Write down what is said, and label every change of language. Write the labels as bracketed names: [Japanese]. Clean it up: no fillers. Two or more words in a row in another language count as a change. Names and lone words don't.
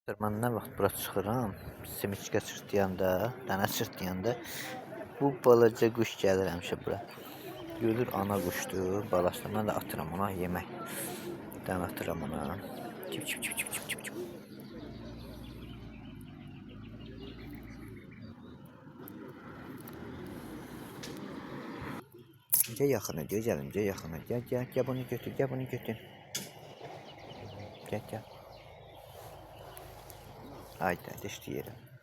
[Azerbaijani] Mən nə vaxt bura çıxıram, simiçkə çırtlayanda, dənə çırtlayanda bu balaca quş gəlir həmişə bura. Görür ana quşdur, balasına. Mən də atıram ona yemək. Dən atıram ona. Çip çip çip çip çip çip çip. Gel yaxına, gözəlim, gel yaxına. Gel gel, gel bunu götür, gel bunu götür. [Turkish] Gel gel. Haydi, düştü yere.